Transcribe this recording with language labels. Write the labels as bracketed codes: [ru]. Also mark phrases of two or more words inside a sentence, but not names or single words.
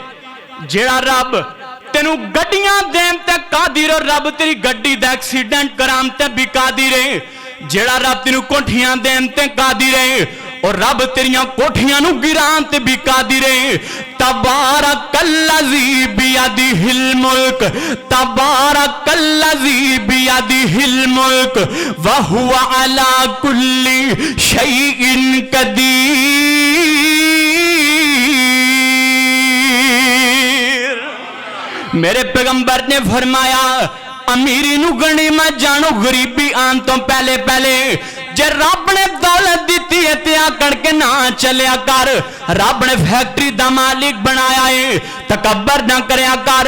[pa] جیہڑا رب تینوں گڈیاں دین تے قادر اور رب تیری گڈی دا ایکسیڈنٹ کران تے وی قادر ہے. جیہڑا رب تینوں کوٹھیاں دین تے قادر ہے اور رب تیریاں کوٹھیاں نوں گران تے وی قادر ہے. [ar] تبارك الذي بيده الملك، تبارك الذي بيده الملك وهو على كل شيء قدير. [pa] میرے پیغمبر نے فرمایا امیری نوں غنیمت جانو، غریبی آن توں پہلے پہلے. جے رب نے دولت دتی ہے تے آکڑ کے نہ چلیا کر، رب نے فیکٹری دا مالک بنایا ہے تکبر نہ کریا کر.